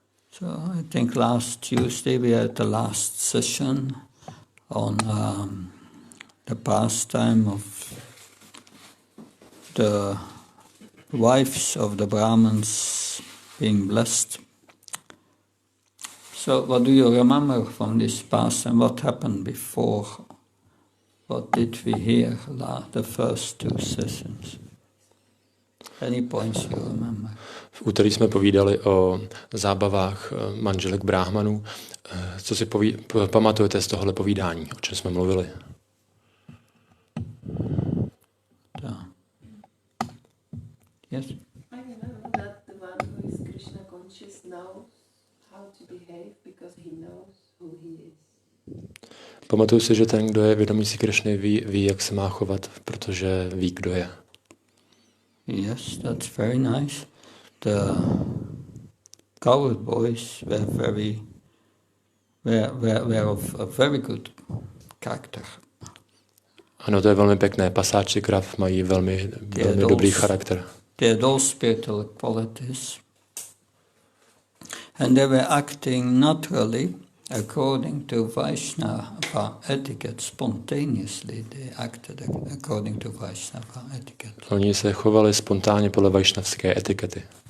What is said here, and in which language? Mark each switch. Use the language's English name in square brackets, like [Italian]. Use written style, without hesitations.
[English] So I think last Tuesday we had the last session on the pastime of the wives of the Brahmins being blessed. So what do you remember from this pastime? What happened before? What did we hear the first two sessions? Any points you remember? [Czech] V úterý jsme povídali o zábavách manželek bráhmanů. Co si pamatujete z tohohle povídání? O čem jsme mluvili? [English] Yes? I remember that the one who is Krishna conscious knows how to behave because he knows who he is. [Czech] Pamatuju si, že ten, kdo je vědomý si Krišny, ví, jak se má chovat, protože ví, kdo je. [English] Yes, that's very nice. The coward boys were of a very good character. [Czech] Ano, to je velmi pěkné. Pasáči krav mají velmi dobrý charakter. [English] They had all spiritual qualities. And they were acting naturally according to Vaishnava etiquette. Spontaneously they acted according to Vaishnava etiquette. [Czech] Oni se chovali spontánně podle vaishnavské etikety.